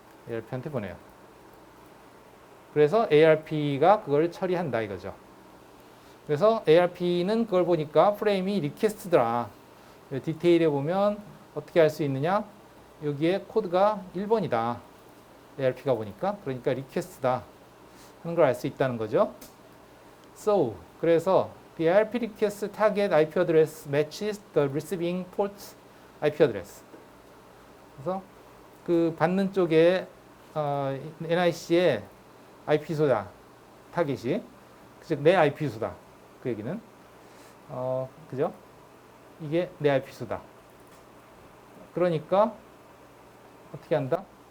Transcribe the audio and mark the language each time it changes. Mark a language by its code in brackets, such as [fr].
[ko] ARP한테 보내요. 그래서 ARP가 그걸 처리한다 이거죠. 그래서 ARP는 그걸 보니까 프레임이 리퀘스트더라. 디테일에 보면 어떻게 할 수 있느냐? 여기에 코드가 1번이다. ARP가 보니까. 그러니까 리퀘스트다. 하는 걸 알 수 있다는 거죠. [en] So, [ko] 그래서 [en] the ARP request target IP address matches the receiving port's IP address. [ko] 그래서 그 받는 쪽에 NIC의 IP 수다. 타깃이. 즉 내 IP 수다. 그 얘기는 그죠? 이게 내 IP 수다. 그러니까 어떻게 한다?